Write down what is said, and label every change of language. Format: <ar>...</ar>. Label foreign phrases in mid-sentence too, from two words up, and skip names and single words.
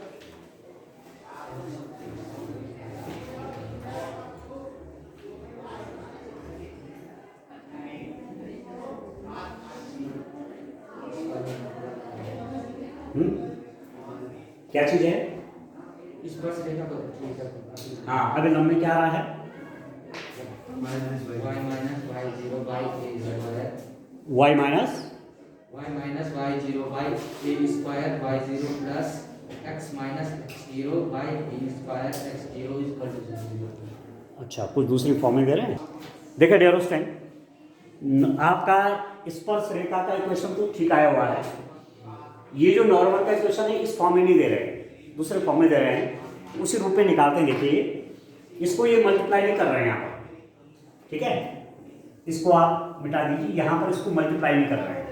<hi>क्या चीज है, इस पर से रेखा को हाँ अभी लंबे क्या आ रहा है,</hi> <en>y minus y0 by a square y minus y minus y0 by a square y0 plus x minus x0 by b square x0 is equal to 0।</en> <hi>अच्छा, कुछ दूसरी फॉर्मेट दे रहे हैं। देखिए</hi> <en>dear student,</en> <hi>आपका स्पर्श रेखा का इक्वेशन तो ठीक आया हुआ है। ये जो नॉर्मल का इक्वेशन है इस फॉर्म में नहीं दे रहे हैं, दूसरे फॉर्म में दे रहे हैं, उसी रूप में निकालते हैं। देखिए इसको ये मल्टीप्लाई नहीं कर रहे हैं यहाँ पर, ठीक है, इसको आप मिटा दीजिए, यहाँ पर इसको मल्टीप्लाई नहीं कर रहे हैं।</hi>